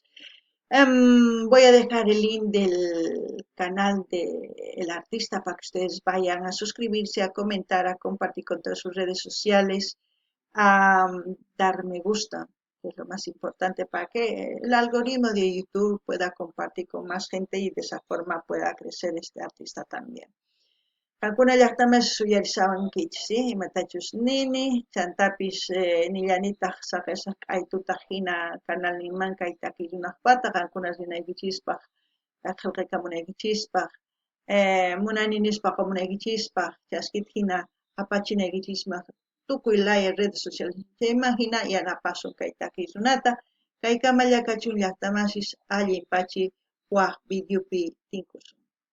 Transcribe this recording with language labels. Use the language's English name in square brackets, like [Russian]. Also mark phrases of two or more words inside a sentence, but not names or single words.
[Spanish] Voy a dejar el link del canal del artista para que ustedes vayan a suscribirse, a comentar, a compartir con todas sus redes sociales, a dar me gusta, que es lo más importante para que el algoritmo de YouTube pueda compartir con más gente y de esa forma pueda crecer este artista también. [Quechua] Kankuna llaqtaman suyarisawankichis, imatachus nini, chantapis nillanitaq saqisaq aytutaq hina kanalninmanqa takiyunaqpata qankunas rinaykichispaq, qillqikamunaykichispaq, munani nispaqa munaykichispaq, chaskita hina apachinaykichispaq tukuy laya [Spanish] redes sociales [Quechua] chayman hina yanapasun kay takiy runata, kay kama llakachun llaqtamasis allin pachi waq videopi tinkusun.